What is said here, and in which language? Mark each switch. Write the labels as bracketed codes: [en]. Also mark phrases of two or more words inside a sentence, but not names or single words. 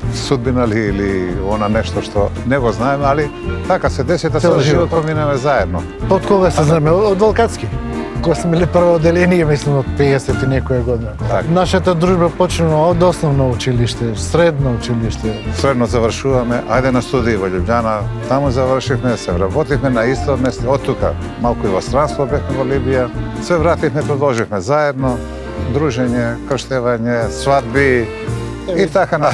[mk] судбина или она нешто што не го знамо, али така се деси да се живот поминаме заедно. Од кога се знаме? Од Валкатски. Кога сме били прво оделение, мислам, од 50 и некоја година. Так. Нашата дружба почнува од основно училиште, средно училиште. Средно завршуваме, ајде на студии во Лјубљана, таму завршивме, се вработивме на исто место, од тука малку и во странство бевме во Либија, се вративме, продолживме заедно, дружење, крштевање, свадби и така на.